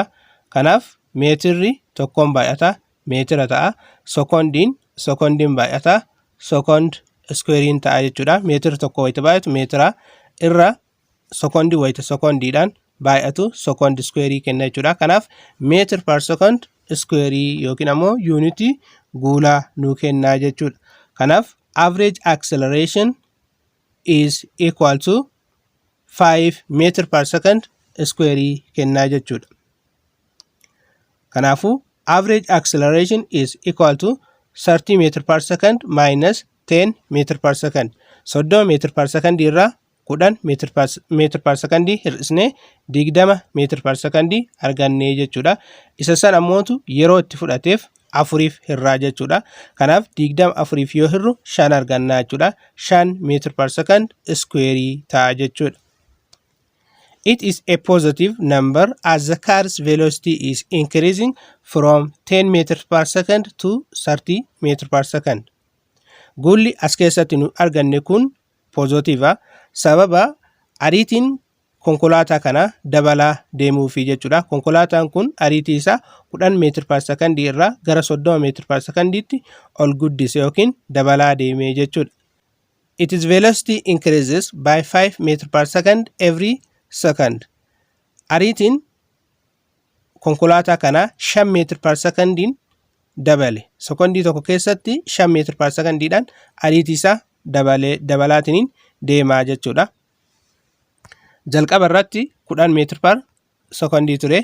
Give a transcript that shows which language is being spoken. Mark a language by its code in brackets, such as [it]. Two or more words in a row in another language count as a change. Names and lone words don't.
[om] Kanaaf meetirri tokkoon baay'ata meetira ta'a, sekondiin baay'ata sekond iskuweeriin ta'a jechuudha. Meetirri tokko wayita baay'atu meetira irra sekondii wayita sekondiidhaan baay'atu sekondi iskuweerii kenna jechuudha. Kanaaf meetir per sekond iskuweerii yookiin ammoo yuunitii guulaa nuu kennaa jechuudha. [en] Kanaaf average acceleration is equal to 5 meter per second square [om] kennaa jechuudha. [en] Kanaafuu average acceleration is equal to 30 meter per second minus 10 meter per second. 30 meter per second irraa 10 meter per second hir'isnee 20 meter per second [om] argannee jechuudha. Isa san ammootu yeroo itti fudhateef 4 hirraa jechuudha. Kanaaf 24 yoo hirru 5 argannaa jechuudha. 5 meter per second square ta'a jechuudha. [en] It is a positive number as the car's velocity is increasing from 10 meters per second to 30 meters per second. [om] Guulli as keessatti nu arganne kun positiiva. Sababa ariitiin konkolaataa kana dabalaa deemuufi jechuudha. Konkolaataan kun ariitii isaa 10 meetira [en] per second [om] irraa gara 30 meetira per secondiitti ol guddise yookiin dabalaa deemee jechuudha. [en] Its velocity increases by 5 meters per second every second. [om] Ariitiin konkolaataa kana 5 meetira per secondiin dabale. Sekondii tokko keessatti 5 meetira per secondiidhaan ariitii isaa dabalaatiin deemaa jechuudha. Jalqaba irratti 10 meetira per secondii ture.